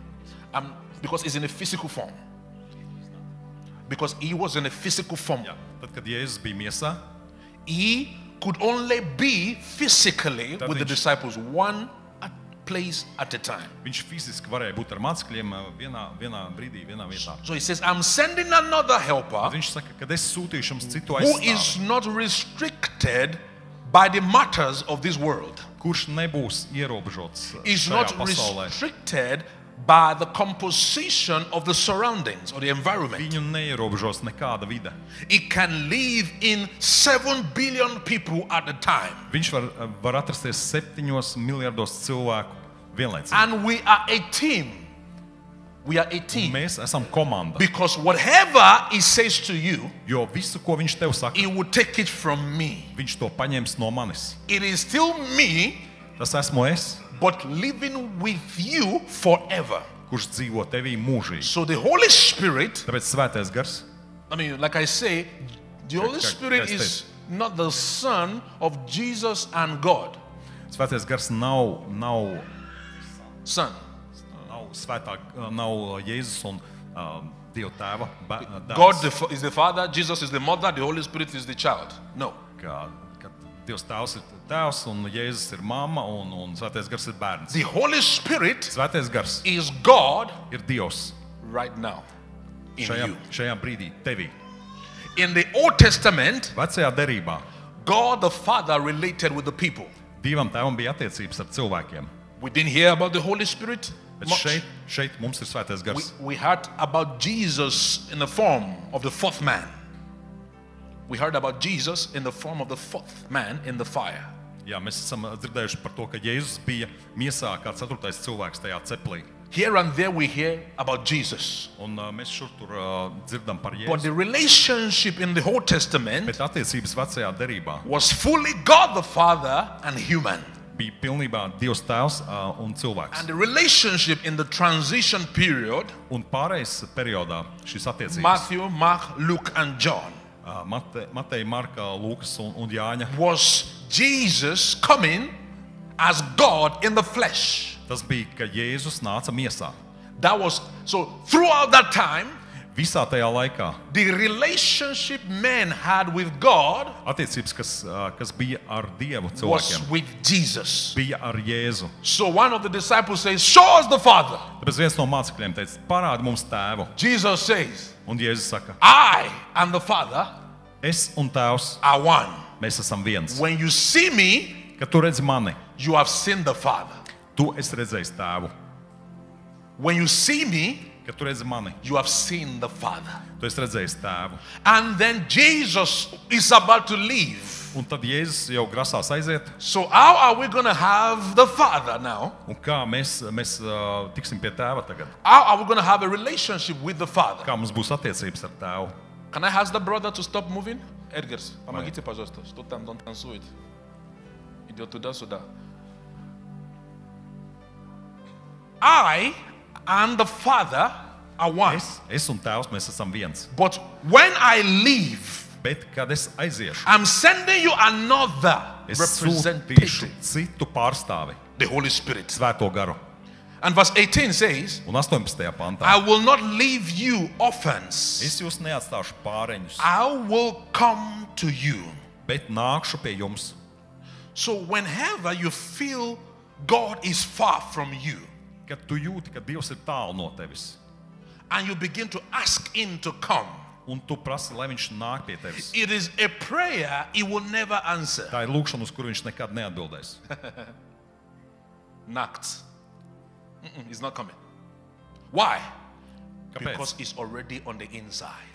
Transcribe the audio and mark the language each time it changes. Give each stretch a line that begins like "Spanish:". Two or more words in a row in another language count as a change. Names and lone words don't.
English: Because it's in a physical form. Because he was in a physical form.
Latvian: jā, tad, kad Jēzus bija miesā,
English: He could only be physically That with the means- disciples one place at a time.
Latvian: viņš fiziski varēja būt ar mācekļiem vienā brīdī, vienā vietā.
English: So he says, I'm sending another helper
Latvian: Tad viņš saka, kad es sūtīšu jums citu
English: who
Latvian: aizstāvi,
English: is not restricted by the matters of this world.
Latvian: kurš nebūs ierobežots
English: Is
Latvian: šajā
English: not
Latvian: pasaulē.
English: restricted by the composition of the surroundings or the environment.
Latvian: Viņu neierobežos nekāda vide.
English: It can live in 7 billion people at a time.
Latvian: Viņš var atrasties 7 miljardos cilvēku vienlaicīgi.
English: And we are a team. We are a team.
Latvian: Mēs esam komanda,
English: Because whatever he says to you,
Latvian: jo visu, ko viņš tev saka,
English: he will take it from me.
Latvian: viņš to paņems no manis.
English: It is still me
Latvian: Tas esmu es,
English: but living with you forever.
Latvian: kurš dzīvo tevī mūžīgi.
English: So the Holy Spirit,
Latvian: Tāpēc svētais gars,
English: I mean, like I say, the Holy Spirit is not the son of Jesus and God.
Latvian: svētais gars nav
English: Son.
Latvian: nav Jēzus un Dieva tēva
English: God
Latvian: dēls.
English: is the father, Jesus is the mother, the Holy Spirit is the child. No.
Latvian: Kad Dievs tēvs ir tēvs un Jēzus ir mamma un svētais gars ir bērns.
English: The Holy Spirit
Latvian: Svētais gars
English: is God
Latvian: ir Dievs
English: right now in you.
Latvian: šajā brīdī tevī.
English: In the Old Testament,
Latvian: Vecajā derībā
English: God the Father related with the people.
Latvian: Dievam tēvam bija attiecības ar cilvēkiem.
English: We didn't hear about the Holy Spirit
Latvian: Bet
English: much.
Latvian: šeit mums ir svētais gars.
English: We heard about Jesus in the form of the fourth man. We heard about Jesus in the form of the fourth man in the fire.
Latvian: Jā, mēs esam dzirdējuši par to, ka Jēzus bija miesā kā ceturtais cilvēks tajā ceplī.
English: Here and there we hear about Jesus.
Latvian: Un mēs šur tur dzirdam par
English: But the
Latvian: Jēzu.
English: relationship in the Old Testament
Latvian: Bet attiecības vecajā derībā
English: was fully God the Father and human.
Latvian: bija pilnībā Dievs tēvs un cilvēks.
English: And the relationship in the transition period,
Latvian: Un pārējais periodā šīs attiecības
English: Matthew, Mark, Luke, and John,
Latvian: Mateja, Marka, Lūkas un Jāņa.
English: was Jesus coming as God in the flesh.
Latvian: Tas bija, ka Jēzus nāca miesā.
English: That was so throughout that time,
Latvian: Visā tajā laikā
English: the relationship men had with God
Latvian: attiecības, kas bija ar Dievu
English: was
Latvian: cilvēkiem,
English: with Jesus.
Latvian: bija ar Jēzu.
English: So one of the disciples says, "Show us the Father."
Latvian: Tāpēc viens no mācekļiem teica, parādi mums tēvu.
English: Jesus says,
Latvian: Un Jēzus saka,
English: "I and the Father
Latvian: es un tēvs,
English: are one.
Latvian: mēs esam viens.
English: When you see me,
Latvian: Kad tu redzi mani,
English: you have seen the Father.
Latvian: tu esi redzējis tēvu.
English: When you see me,
Latvian: Kad tu redzi mani,
English: you have seen the Father."
Latvian: tu esi redzējis tēvu.
English: And then Jesus is about to leave.
Latvian: Un tad Jēzus jau grasās aiziet.
English: So how are we going to have the Father now?
Latvian: Un kā mēs tiksim pie tēva tagad?
English: How are we going to have a relationship with the Father?
Latvian: Kā mums būs attiecības ar tēvu?
English: Can I ask the brother to stop moving? Edgars,
Russian: помогите, пожалуйста. Что там, он танцует. Идет туда-сюда.
English: I and the Father are one.
Latvian: Es un tēvs, mēs esam viens.
English: But when I leave,
Latvian: Bet, kad es aiziešu,
English: I'm sending you another
Latvian: es
English: representative,
Latvian: sūtīšu citu pārstāvi,
English: the Holy Spirit.
Latvian: Svēto garu.
English: And verse 18 says,
Latvian: Un 18. pantā.
English: I will not leave you orphans.
Latvian: Es jūs neatstāšu pāreņus,
English: I will come to you.
Latvian: bet nākšu pie jums.
English: So whenever you feel God is far from you,
Latvian: Kad tu jūti, ka Dievs ir tālu no tevis,
English: and you begin to ask Him to come,
Latvian: un tu prasi, lai viņš nāk pie tevis,
English: it is a prayer He will never answer.
Latvian: tā ir lūkšana, uz kuru viņš nekad neatbildēs.
English: Knocked. He's not coming. Why?
Latvian: Kāpēc?
English: Because it's already on the inside.